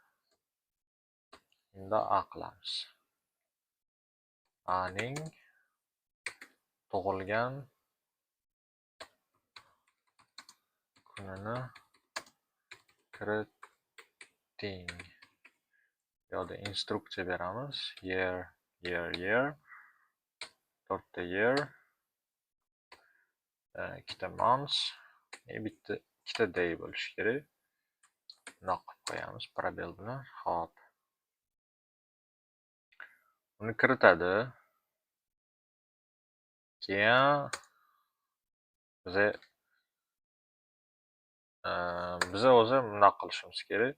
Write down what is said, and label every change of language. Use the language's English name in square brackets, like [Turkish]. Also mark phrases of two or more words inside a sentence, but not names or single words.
[Uzbek] Endi A qilamiz. A ning tug'ilgan kunini kiriting. Yo'da instruksiya beramiz. [English] Year. 4ta year. 2ta months. [Uzbek] ikkita day bo'lishi kerak. Bunaqa qilib qo'yamiz probel bilan. Xo'p. Uni kiritadi. Keyin biz o'zi bunaqa qilishimiz kerak.